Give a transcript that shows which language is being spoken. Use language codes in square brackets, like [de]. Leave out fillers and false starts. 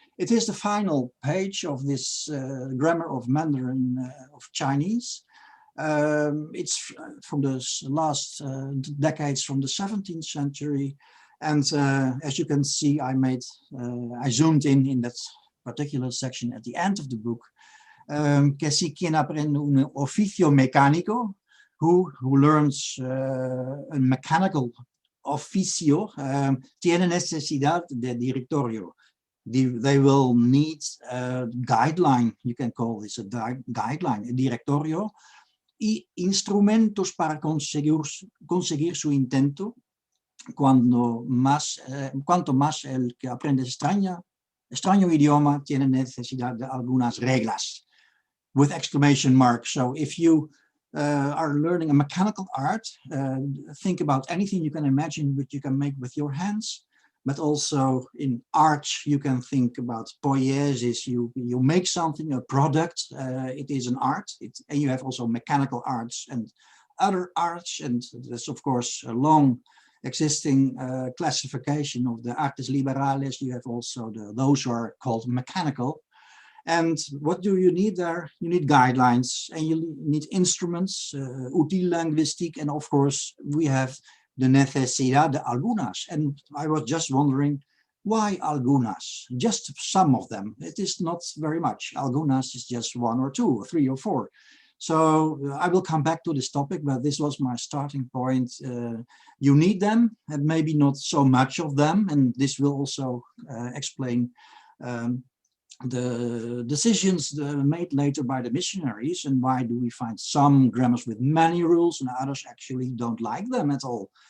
[en] It is the final page of this grammar of Mandarin of Chinese. It's from the last decades from the 17th century. And as you can see, I zoomed in that particular section at the end of the book. [es] Que si quien aprende un oficio mecánico, [en] who learns a mechanical oficio, [es] tiene necesidad de directorio. [en] They will need a guideline, [es] you can call this a guideline, a directorio, y instrumentos para conseguir su intento, cuanto más el que aprende extraño idioma tiene necesidad de algunas reglas, [en] with exclamation marks. So if you are learning a mechanical art, think about anything you can imagine which you can make with your hands. But also in art, you can think about poiesis. You make something, a product, it is an art. And you have also mechanical arts and other arts. And there's, of course, a long existing classification of the artes liberales. You have also those who are called mechanical. And what do you need there? You need guidelines and you need instruments, útil linguistique. And of course, we have the [es] necesidad de algunas. [en] And I was just wondering, why algunas? Just some of them. It is not very much. Algunas is just 1 or 2 or 3 or 4. So I will come back to this topic, but this was my starting point. You need them, and maybe not so much of them. And this will also explain the decisions made later by the missionaries, and why do we find some grammars with many rules and others actually don't like them at all.